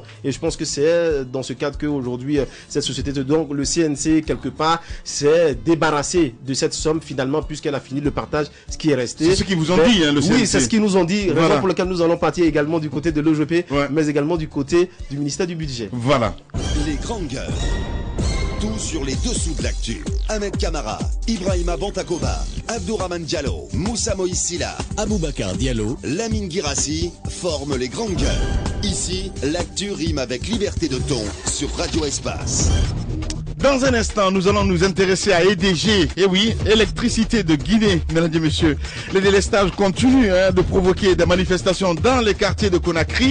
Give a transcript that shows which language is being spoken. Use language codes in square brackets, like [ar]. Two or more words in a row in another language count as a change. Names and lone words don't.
[fr] Et je pense que c'est dans ce cadre qu'aujourd'hui cette société, donc le CNC quelque part, s'est débarrassé de cette somme finalement, puisqu'elle a fini le partage, ce qui est resté. C'est ce qu'ils vous ont dit, le CNC. Oui, c'est ce qu'ils nous ont dit. Voilà. Raison pour laquelle nous allons partir également du côté de l'OGP, mais également du côté du ministère du budget. Voilà. Les grandes gueules. Tout sur les dessous de l'actu. Ahmed Kamara, Ibrahima Bantakoba, Abdourahmane Diallo, Moussa Moïsila, Aboubacar Diallo, Lamine Guirassi forment les grandes gueules. Ici, l'actu rime avec liberté de ton sur Radio Espace. Dans un instant, nous allons nous intéresser à EDG. Eh oui, électricité de Guinée, mesdames et messieurs. Le délestage continue de provoquer des manifestations dans les quartiers de Conakry.